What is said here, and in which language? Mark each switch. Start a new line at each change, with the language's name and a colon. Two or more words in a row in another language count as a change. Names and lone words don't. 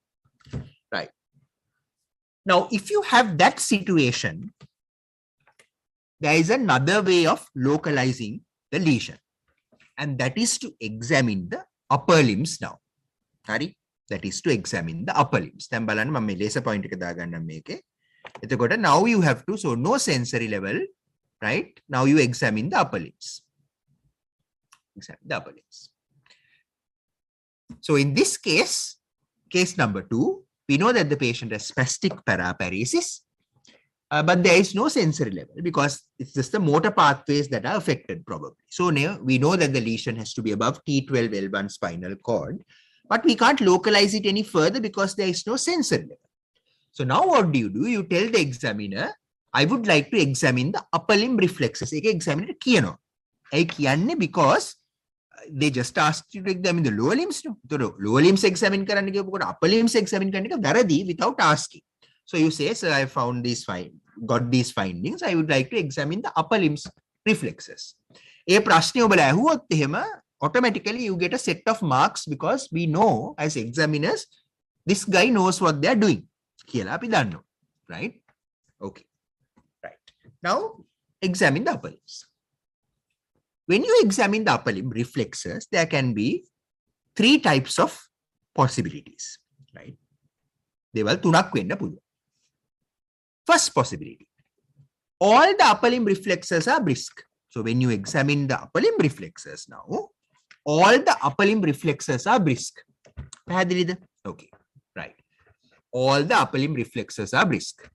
English: Right. Now, if you have that situation, there is another way of localizing the lesion, and that is to examine the upper limbs now. That is to examine the upper limbs. Then
Sinhala: බලන්න මම මේ
English: laser point
Sinhala: එක දාගන්නම් මේකේ. එතකොට
English: now you have to, so no sensory level, right? Now you examine the upper limbs. Examine the upper limbs. So in this case, case number 2, we know that the patient has spastic paraparesis, but there is no sensory level because it's just the motor pathways that are affected probably. So now we know that the lesion has to be above T12L1 spinal cord, but we can't localize it any further because there is no sensory level. So now what do? You tell the examiner, I would like to examine the upper limb reflexes.
Sinhala: Ek examiner කියනවා. ඒ කියන්නේ
English: because they just asked you to examine the lower limbs. No? So lower limbs examine
Sinhala: කරන්න කියපුවකොට
English: upper limbs examine
Sinhala: කරන්න එක වැරදි
English: without asking. So you say, sir, I found these got these findings. I would like to examine the upper limbs reflexes.
Sinhala: ඒ ප්‍රශ්නේ ඔබලා ඇහුවොත් එහෙම
English: automatically you get a set of marks because we know as examiners, this guy knows what they are doing.
Sinhala: කියලා අපි දන්නවා.
English: Right? Okay. Right. Now, examine the upper limbs. When you examine the upper limb reflexes, there can be 3 types of possibilities. Right?
Sinhala: දේවල් 3ක් වෙන්න පුළුවන්.
English: First possibility, all the upper limb reflexes are brisk. So when you examine the upper limb reflexes now, all the upper limb reflexes are brisk. Okay, right. All the upper limb reflexes are brisk.